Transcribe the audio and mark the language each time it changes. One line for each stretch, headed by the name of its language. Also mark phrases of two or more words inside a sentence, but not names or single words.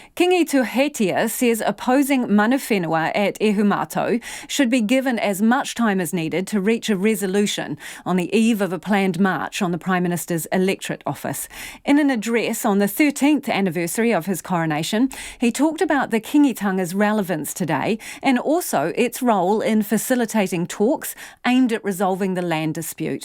English: Kiingi Tuheitia says opposing
Māori: mana whenua
English: at Ihumātao should be given as much time as needed to reach a resolution on the eve of a planned march on the Prime Minister's electorate office. In an address on the 13th anniversary of his coronation, he talked about the Kiingitanga's relevance today and also its role in facilitating talks aimed at resolving the land dispute.